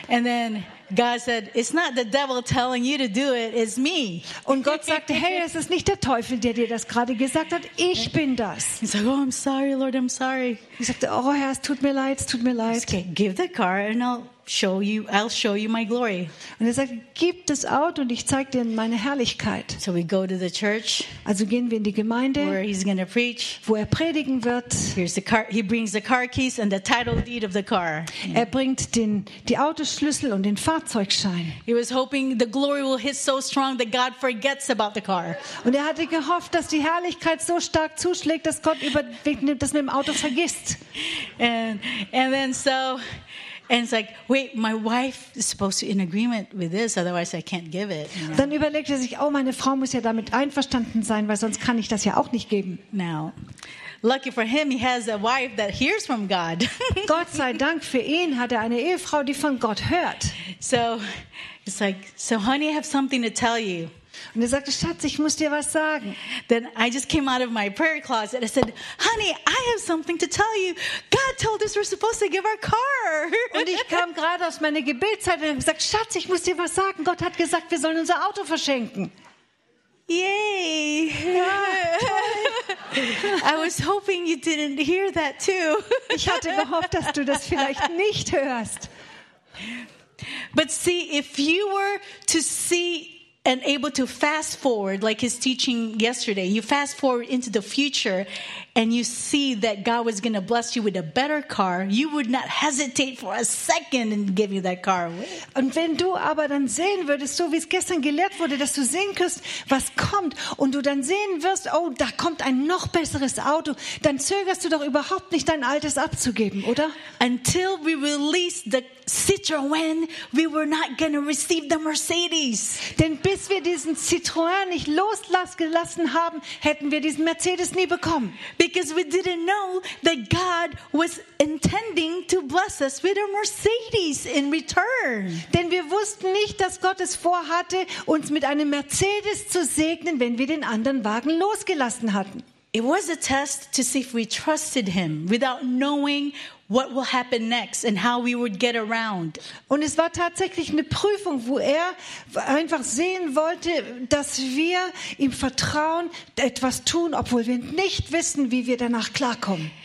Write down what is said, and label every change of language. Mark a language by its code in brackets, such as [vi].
[en] And then God said, "It's not the devil telling you to do it; it's me." [de] Und Gott sagte, hey, es ist nicht der Teufel, der dir das gerade gesagt hat. Ich bin das. [en] He said, "Oh, I'm sorry, Lord. I'm sorry." [de] Ich sagte, oh Herr, es tut mir leid, es tut mir leid. [en] Okay, give the car and I'll show you my glory. [de] Und er sagt, gib das Auto und ich zeig dir meine Herrlichkeit. [en] So we go to the church. [de] Also gehen wir in die Gemeinde, [en] where he's going to preach. [de] Wo er predigen wird. [en] Here's the car. He brings the car keys and the title deed of the car. [de] Er bringt die Autoschlüssel und den Fahrzeugschein. [en] He was hoping the glory will hit so strong that God forgets about the car. [de] Und er hatte gehofft, dass die Herrlichkeit so stark zuschlägt, dass Gott über das mit dem Auto vergisst. [en] And it's like, wait, my wife is supposed to be in agreement with this, otherwise I can't give it. Yeah. [de] Dann überlegt er sich, oh, meine Frau muss ja damit einverstanden sein, weil sonst kann ich das ja auch nicht geben. [en] Now, lucky for him, he has a wife that hears from God. [de] Gott sei Dank für ihn hat er eine Ehefrau, die von Gott hört. [en] So, it's like, so honey, I have something to tell you. [de] Und er sagte, Schatz, ich muss dir was sagen. [en] Then I just came out of my prayer closet and I said, honey, I have something to tell you. God told us we're supposed to give our car. [de] Und ich kam gerade aus meiner Gebetszeit und habe gesagt, Schatz, ich muss dir was sagen. Gott hat gesagt, wir sollen unser Auto verschenken. [en] Yay! [de] Ja, [en] I was hoping you didn't hear that too. [de] Ich hatte gehofft, dass du das vielleicht nicht hörst. [en] But see, if you were to see and able to fast forward like his teaching yesterday, you fast forward into the future and you see that God was going to bless you with a better car, you would not hesitate for a second and give you that car away. [de] Und wenn du aber dann sehen würdest, so wie es gestern gelehrt wurde, dass du sehen kannst, was kommt, und du dann sehen wirst, oh, da kommt ein noch besseres Auto, dann zögerst du doch überhaupt nicht, dein altes abzugeben, oder? [en] Until we release the Citroën, we were not going to receive the Mercedes. [de] Denn bis wir diesen Citroën nicht losgelassen haben, hätten wir diesen Mercedes nie bekommen. [en] Because we didn't know that God was intending to bless us with a Mercedes in return. [de] Denn wir wussten nicht, dass Gott es vorhatte, uns mit einem Mercedes zu segnen, wenn wir den anderen Wagen losgelassen hatten. [en] It was a test to see if we trusted him without knowing what will happen next and how we would get around. [de] Und es war tatsächlich eine Prüfung, wo er einfach sehen wollte, dass wir im Vertrauen etwas tun, obwohl wir nicht wissen, wie wir danach klarkommen.